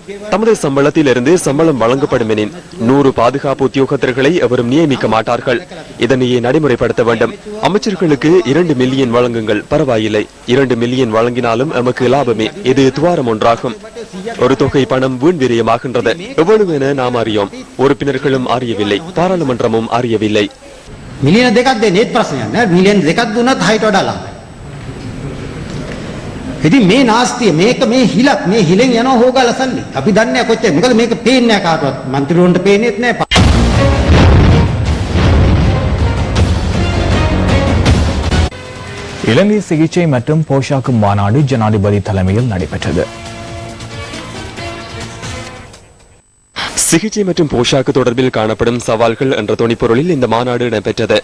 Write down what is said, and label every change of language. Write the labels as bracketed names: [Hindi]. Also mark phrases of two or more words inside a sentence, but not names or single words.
[Tamil] தமது சம்பளத்தில் இருந்து சம்பளம் வழங்கப்படும் எனின் 100 பாதுகாப்பு உத்தியோகத்தர்களை எவரும் நியமிக்க மாட்டார்கள். இதனையே நடைமுறைப்படுத்த வேண்டும். அமைச்சர்களுக்கு 2 மில்லியன் வழங்குங்கள், பரவாயில்லை. 2 மில்லியன் வழங்கினாலும் எமக்கு லாபமே. இது துவாரம் ஒன்றாகும். ஒரு தொகை பணம் வீண் விரயமாகின்றது. எவ்வளவு என நாம் அறியோம். உறுப்பினர்களும் அறியவில்லை, பாராளுமன்றமும் அறியவில்லை. [Sinhala] මිලියන 2ක් දෙන්නේ ප්‍රශ්නයක් නෑ. මිලියන 2ක් දුන්නත් 6ට වඩා ලාභයි. ඉතින් මේ නාස්තිය මේක මේ හිලක් මේ හිලෙන් යනවා හොගාලා සල්ලි. අපි දන්නේ නැහැ කොච්චර. මොකද මේක පේන්නේ නැහැ කාටවත්. മന്ത്രിවරුන්ට පේන්නේත් නැහැ. [Tamil] இலங்கை சிகிச்சை மற்றும் போஷாக்கு மாநாடு ஜனாதிபதி தலைமையில் நடைபெற்றது. சிகிச்சை மற்றும் போஷாக்கு தொடர்பில் காணப்படும் சவால்கள் என்ற துணைப்பொருளில் இந்த மாநாடு நடைபெற்றது.